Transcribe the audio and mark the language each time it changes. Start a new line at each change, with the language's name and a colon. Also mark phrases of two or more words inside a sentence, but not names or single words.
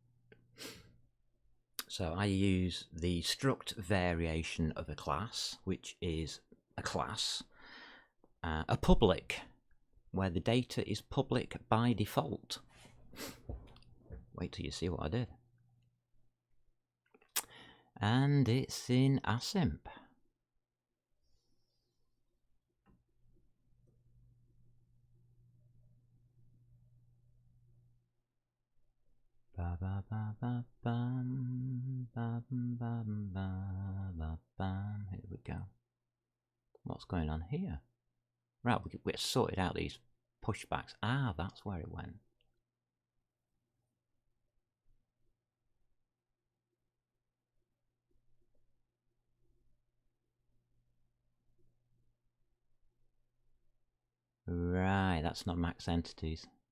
English: So I use the struct variation of a class, which is a class, a public, where the data is public by default. Wait till you see what I did. And it's in Asimp. Ba ba ba ba bam, ba bam bam ba bam. Here we go. What's going on here? Right, we sorted out these pushbacks. Ah, that's where it went. Right, that's not max entities.